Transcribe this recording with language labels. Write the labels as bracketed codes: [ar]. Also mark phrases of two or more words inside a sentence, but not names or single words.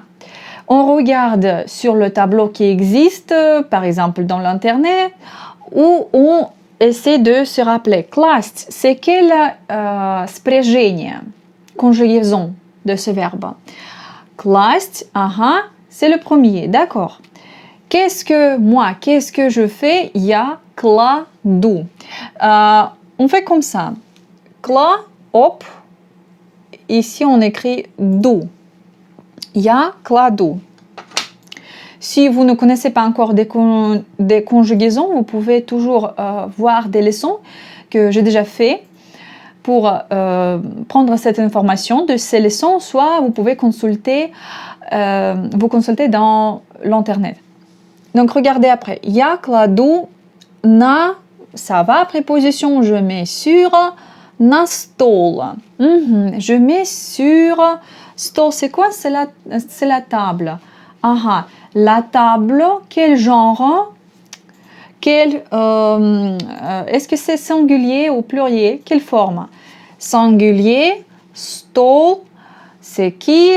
[fr] On regarde sur le tableau qui existe, par exemple dans l'internet, où on essaie de se rappeler. Класть, c'est quel спряжение? Conjugaison de ce verbe. Класть, c'est le premier, d'accord. Qu'est-ce que je fais? [ru] Я кладу. [fr] On fait comme ça. Кла, hop. Ici, on écrit ду. [ru] Я кладу. [fr] Si vous ne connaissez pas encore des conjugaisons, vous pouvez toujours voir des leçons que j'ai déjà fait pour prendre cette information de ces leçons, soit vous pouvez consulter dans l'internet. Donc regardez après. [ru] Я кладу на, [fr] ça va, préposition, je mets sur, [ru] на стол. [fr] Je mets sur, stol, c'est quoi? C'est la table. La table, quel genre? Est-ce que c'est singulier ou pluriel? Quelle forme? Singulier, stol, c'est qui?